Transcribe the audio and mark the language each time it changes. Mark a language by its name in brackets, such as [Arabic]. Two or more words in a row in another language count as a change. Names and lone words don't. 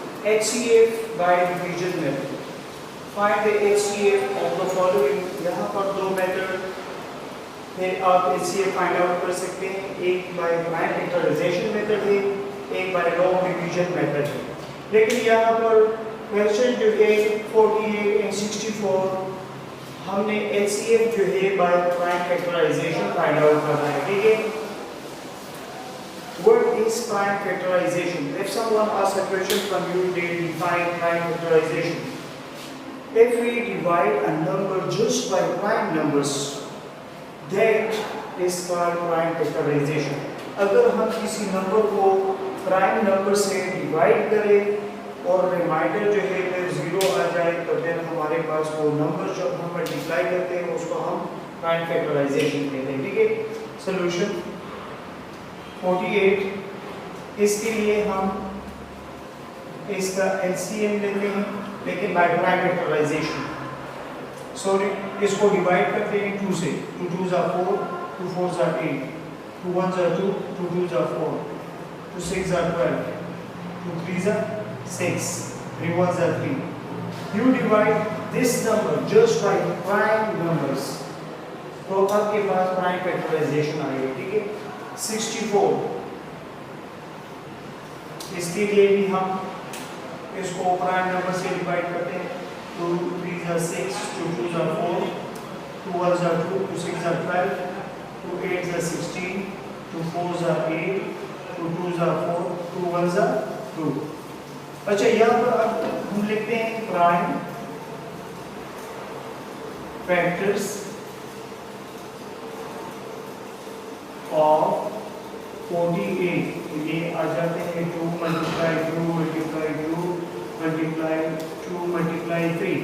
[English] HCF by division method. Find the HCF of the following. [Hindi] यहाँ पर दो मेथड है, आप HCF [English] find out [Hindi] कर सकते हैं. एक [English] by prime factorization method [Hindi] है, एक [English] by log division method [Hindi] है. लेकिन यहाँ पर क्वेश्चन जो है 48 एंड 64 हमने HCF जो है [English] by prime factorization find out [Hindi] करना है. ठीक है. [English] What is prime factorization? If someone asks a question from you, they define prime factorization. If we divide a number just by prime numbers, that is called prime factorization. [Hindi] अगर हम किसी नंबर को [English] prime number [Hindi] से डिवाइड करें और रिमाइंडर जो है फिर जीरो आ जाए, तो फिर हमारे पास वो नंबर जो हम मल्टीप्लाई करते हैं उसको हम [English] prime factorization [Hindi] कहते हैं. ठीक है. सोल्यूशन 48. इसके लिए हम इसका LCM लेते हैं, लेकिन [English] by prime factorization. [Hindi] सॉरी, इसको डिवाइड करते हैं 2 से. [English] 2 2s are 4, 2 4s are 8, 2 1s are 2, 2 2s are 4, 2 6s are 12, 2 3s are 6, 3 1s are 3. You divide this number just by prime numbers, [Hindi] तो आपके पास [English] prime factorization [Hindi] आएगी. ठीक है. 64. इसके लिए भी हम इसको [English] prime number [Hindi] से डिवाइड करते हैं. [English] 2 3s are 6, 2 2s are 4, 2 1s are 2, 2 6s are 12, 2 8s are 16, 2 4s are 8, 2 2s are 4, 2 1s are 2. [Hindi] अच्छा, यहाँ पर अब हम लिखते हैं [English] prime factors of 48. [Hindi] ये आ जाते हैं 2 मल्टीप्लाई 2 मल्टीप्लाई 2 मल्टीप्लाई 2 मल्टीप्लाई 3.